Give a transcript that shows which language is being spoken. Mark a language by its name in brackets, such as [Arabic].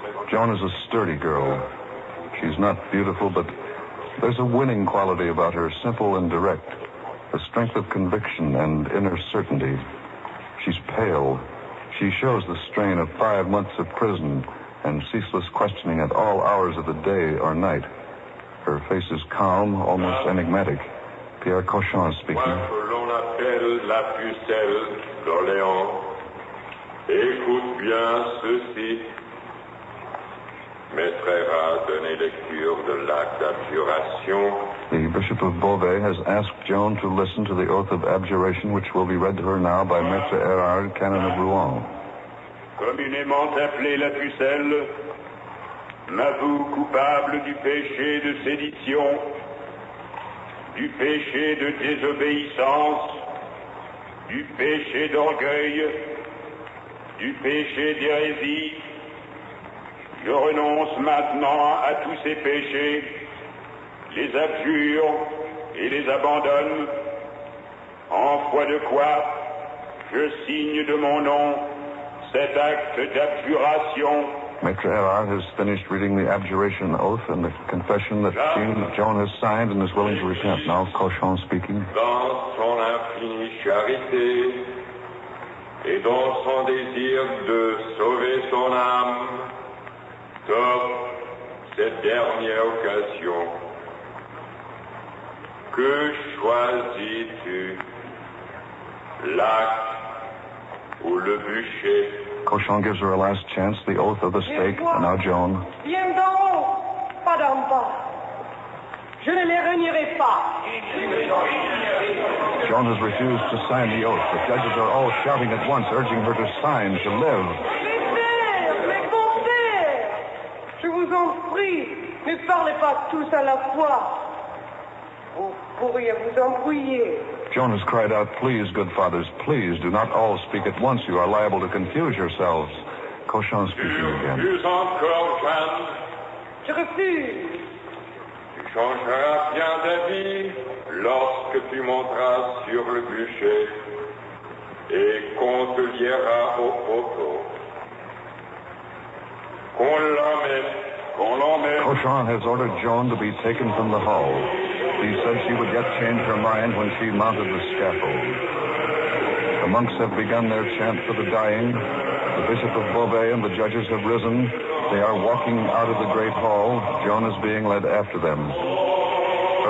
[English] Joan is a sturdy girl. She's not beautiful, but there's a winning quality about her, simple and direct, a strength of conviction and inner certainty. She's pale. She shows the strain of 5 months of prison and ceaseless questioning at all hours of the day or night. Her face is calm, almost enigmatic. Pierre Cochon is speaking. [French] Moi que l'on appelle la pucelle d'Orléans, écoute bien ceci. Maître a donné lecture de l'acte d'abjuration. [English] The Bishop of Beauvais has asked Joan to listen to the oath of abjuration, which will be read to her now by Maître Erard, canon of Rouen. [French] Communément appelé la pucelle, m'avoue coupable du péché de sédition, du péché de désobéissance, du péché d'orgueil, du péché d'hérésie. Je renonce maintenant à tous ces péchés, les abjure et les abandonne, en foi de quoi je signe de mon nom cet acte d'abjuration. [English] Maître Erard has finished reading the abjuration oath and the confession that Joan has signed and is willing to repent. Now Cochon speaking. [French] Dans son infinie charité et dans son désir de sauver son âme, t'offre cette dernière occasion. Que choisis-tu, l'acte ou le bûcher? [English] Cochon gives her a last chance, the oath of the stake. And now Joan. [French] Viens d'en haut, pas d'en bas. Je ne les renierai pas. [English] Joan has refused to sign the oath. The judges are all shouting at once, urging her to sign, to live. [French] Mes beaux-pères, je vous en prie, ne parlez pas tous à la fois. Vous pourriez vous embrouiller. [English] Joan has cried out, please, good fathers, please, do not all speak at once. You are liable to confuse yourselves. Cochon speaking again. [French] Plus encore, Jeanne. Je refuse. Tu changeras bien d'avis lorsque tu monteras sur le bûcher et qu'on te liera au poteau. Qu'on l'emmène. [English] Cochon has ordered Joan to be taken from the hall. He said she would yet change her mind when she mounted the scaffold. The monks have begun their chant for the dying. The Bishop of Beauvais and the judges have risen. They are walking out of the great hall. Joan is being led after them. Her